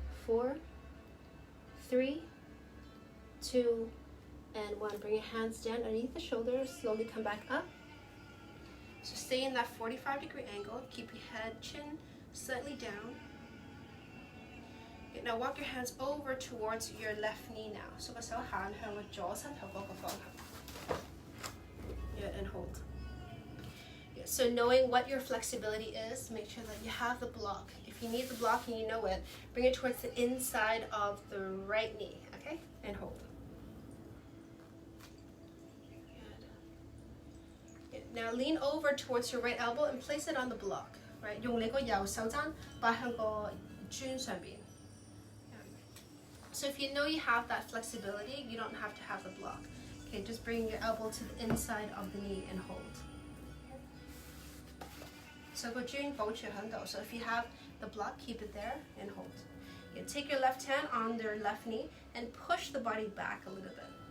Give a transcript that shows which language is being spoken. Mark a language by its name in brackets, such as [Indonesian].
[English] 4, 3, 2, and 1. Bring your hands down underneath the shoulders. Slowly come back up. So stay in that 45-degree angle. Keep your head, chin slightly down. Okay, now walk your hands over towards your left knee now. So [Cantonese] 個手行向個左膝頭嗰個方向。 [English] Yeah, and hold. Yeah, so knowing what your flexibility is, make sure that you have the block. If you need the block and you know it, bring it towards the inside of the right knee, okay? And hold. Good. Now lean over towards your right elbow and place it on the block, right? [Cantonese] 用你個右手踭擺向個磚上邊。 [English] So if you know you have that flexibility, you don't have to have the block. Okay, just bring your elbow to the inside of the knee and hold. So [Cantonese] 個磚保持喺度. [English] So if you have the block, keep it there and hold. Okay, take your left hand on your left knee and push the body back a little bit.